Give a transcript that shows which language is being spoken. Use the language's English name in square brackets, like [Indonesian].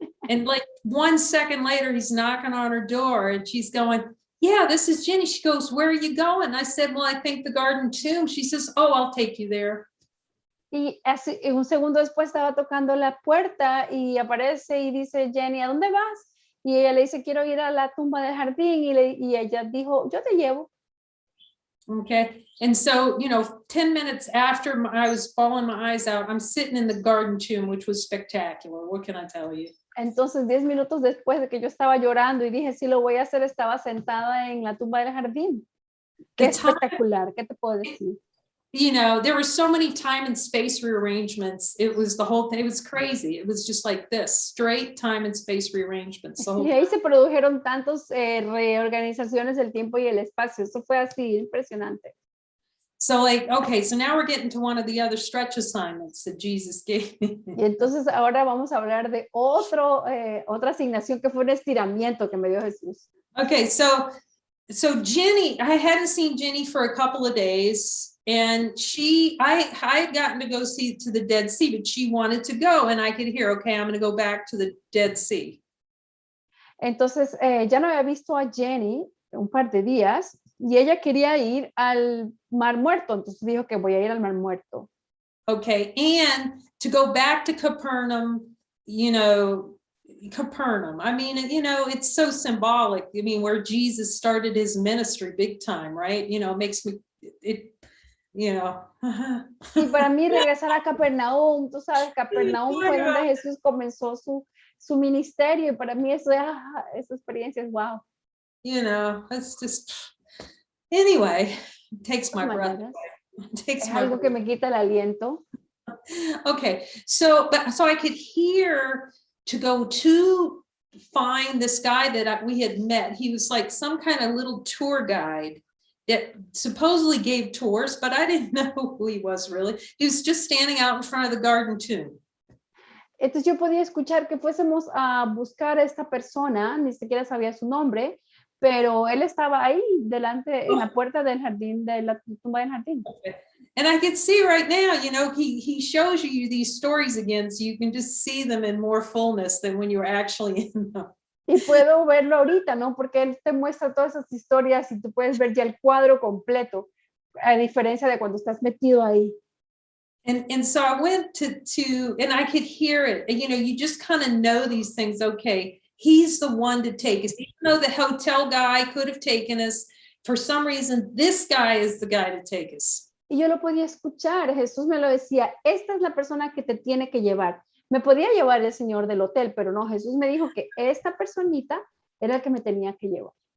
[English] And like 1 second later, he's knocking on her door and she's going, yeah, this is Jenny. She goes, where are you going? I said, well, I think the garden tomb. She says, oh, I'll take you there. [Spanish] Y así, un segundo después estaba tocando la puerta y aparece y dice, Jenny, ¿a dónde vas? Y ella le dice, quiero ir a la tumba del jardín. Y ella dijo, yo te llevo. [English] Okay. And so, you know, 10 minutes after I was bawling my eyes out, I'm sitting in the garden tomb, which was spectacular. What can I tell you? [Spanish] Entonces, 10 minutos después de que yo estaba llorando y dije, sí, lo voy a hacer, estaba sentada en la tumba del jardín. Qué espectacular, ¿qué te puedo decir? [English] You know, there were so many time and space rearrangements. It was the whole thing. It was crazy. It was just like this, straight time and space rearrangements. [Spanish] Y ahí se produjeron tantos reorganizaciones del tiempo y el espacio. Eso fue así, impresionante. [English] So like, okay, so now we're getting to one of the other stretch assignments that Jesus gave me. [Spanish] Y entonces ahora vamos a hablar de otra asignación que fue un estiramiento que me dio Jesús. [English] Okay, so Jenny, I hadn't seen Jenny for a couple of days. And I had gotten to go see to the Dead Sea, but she wanted to go, and I could hear, okay, I'm going to go back to the Dead Sea. [Spanish] Entonces, ya no había visto a Jenny un par de días, y ella quería ir al Mar Muerto, entonces dijo que voy a ir al Mar Muerto. [English] Okay, and to go back to Capernaum, you know, Capernaum. I mean, you know, it's so symbolic. I mean, where Jesus started his ministry big time, right? You know, it makes me, you know. [Spanish] Y para mí regresar a Capernaum, tú sabes, Capernaum fue donde Jesús comenzó su ministerio, y para mí esa experiencia es wow. [English] You know, it's just, anyway, it takes my breath away. [Spanish] Es algo que me quita el aliento. [English] Okay, so I could hear to go to find this guy that we had met. He was like some kind of little tour guide that supposedly gave tours, but I didn't know who he was really. He was just standing out in front of the garden tomb. [Spanish] Entonces yo podía escuchar que fuésemos a buscar a esta persona, ni siquiera sabía su nombre, pero él estaba ahí delante en la puerta del jardín, de la tumba del jardín. [English] Okay. And I could see right now, you know, he shows you these stories again, so you can just see them in more fullness than when you were actually in them. [Spanish] Y puedo verlo ahorita, ¿no? Porque él te muestra todas esas historias y tú puedes ver ya el cuadro completo, a diferencia de cuando estás metido ahí. [English] And so I went to and I could hear it. You know, you just kind of know these things. Okay, he's the one to take us. Even though the hotel guy could have taken us, for some reason, this guy is the guy to take us. [Spanish] Y yo lo podía escuchar. Jesús me lo decía, esta es la persona que te tiene que llevar. Me podía llevar el señor del hotel, pero no, Jesús me dijo que esta personita era el que me tenía que llevar.